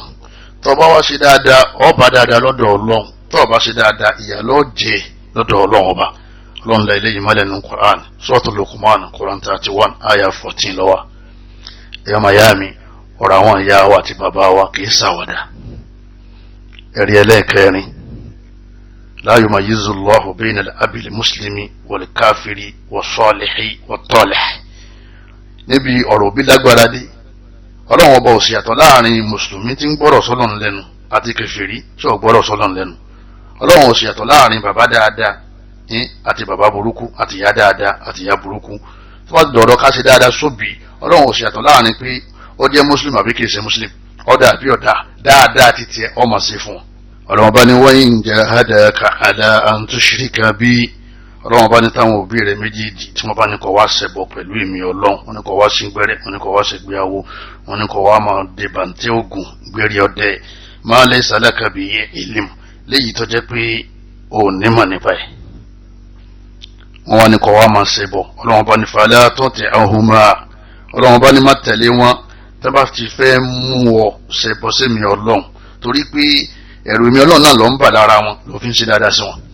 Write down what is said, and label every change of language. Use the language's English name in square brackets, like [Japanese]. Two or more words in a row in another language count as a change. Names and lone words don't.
[Yoruba] tó bá wá ṣe dáadáa ọ bá dáadáa lọ́dọ̀ Ọlọ́run tó bá ṣe dáadáa ìyà ló jẹ lọ́dọ̀ Ọlọ́run ọba. Ọlọ́run la eléyìí mọ́lẹ̀ nínú Quran Suratul Luqman Quran 31 ayah 14 lọ́wọ́. ẹ̀yọ́ mayami ọ̀rọ̀ àwọn ìyá wa àti bàbá wa kì í ṣàwàdà. ẹ̀rí ẹlẹ́ẹ̀kẹrin [Arabic] لا يميز الله بين الأب المسلم والكافر والصالح والطالح. [Yoruba] níbi ọ̀rọ̀ bí lágbára dé Ọlọ́run ọba ò sì yàtọ̀ láàrin mùsùlùmí tí ń gbọ́rọ̀ sọ́lọ́run lẹ́nu àti kèfèrí tí ò gbọ́rọ̀ sọ́lọ́run lẹ́nu. Ọlọ́run ò sì yàtọ̀ láàrin bàbá dáadáa àti bàbá burúkú àti ìyá dáadáa àti ìyá burúkú. tó bá dọ̀rọ̀ ká ṣe dáadáa sóbì Ọlọ́run ò sì yàtọ̀ láàrin pé ó jẹ́ mùsùlùmí àbí kìí ṣe mùsùlùmí ọ̀dà àbí ọ̀dà dáadáa ti tiẹ̀ ọmọ sí fún wọn. Ọlọ́run bá ní wa [Arabic] إن جاهداك على أن تشرك بي. [Yoruba] Ọlọ́run bá ní táwọn òbí rẹ̀ méjèèjì tí wọ́n bá ní kó wá ṣẹbọ pẹ̀lú èmi Ọlọ́run wọ́n ní kó wá sí gbẹ́rẹ́ wọ́n ní kó wá sí gbéyàwó wọ́n ní kó wá máa dé bàǹtẹ́ ògùn gbérí ọdẹ [Arabic] ما ليس لك به علم [Yoruba] léyìí tó jẹ́ pé ò nímọ̀ nípa ẹ̀ wọ́n wá ní kó wá máa ṣẹbọ. Ọlọ́run bá ní [Arabic] فلا تطعهما. [Yoruba] Ọlọ́run bá ní má tẹ̀lé wọn tó bá ti fẹ́ mú ọ ṣẹbọ sí mi Ọlọ́run torí pé ẹ̀rù mi Ọlọ́run náà ló ń bà lára wọn ló fi ń ṣe dáadáa sí wọn.